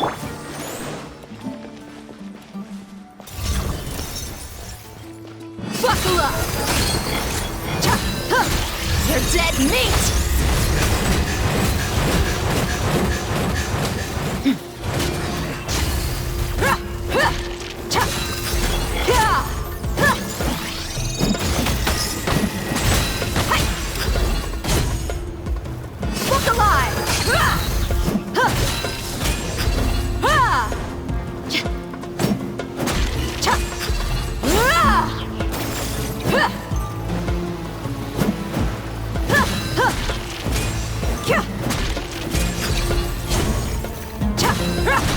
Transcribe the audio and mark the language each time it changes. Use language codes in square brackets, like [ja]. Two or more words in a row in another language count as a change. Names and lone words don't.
[en] Buckle up! Cha! Huh! You're dead meat! Ha! Ha! Cha! Ya! Ha! Hi! Look alive! Ha! Ha! Ha! Cha! Cha! Ah! Ha! Ha! Ha! Kya! Cha! Ra!